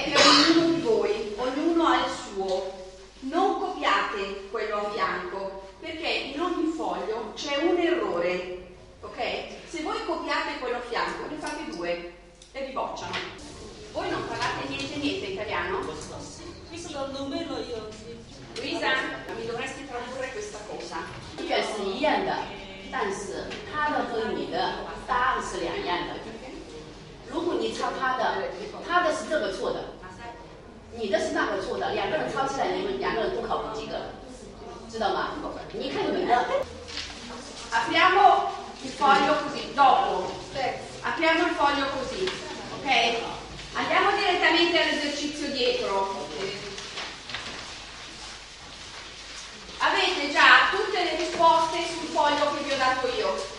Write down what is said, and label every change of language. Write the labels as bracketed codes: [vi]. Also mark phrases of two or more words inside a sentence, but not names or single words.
[it] per ognuno di voi, ognuno ha il suo, non copiate quello a fianco, perché in ogni foglio c'è un errore, ok? Se voi copiate quello a fianco, ne fate due e vi bocciano. Voi non parlate niente italiano? Luisa, mi dovresti tradurre questa cosa. [zh] 卷是一样的，但是他的和你的答案是两样的。如果你抄他的，他的是这个错的，你的是那个错的，两个人抄起来，你们两个人都考不及格，知道吗？你看你的。 [it] Apriamo il foglio così, dopo. Apriamo il foglio così, ok? Andiamo direttamente all'esercizio dietro. Avete già tutte le risposte sul foglio che vi ho dato io.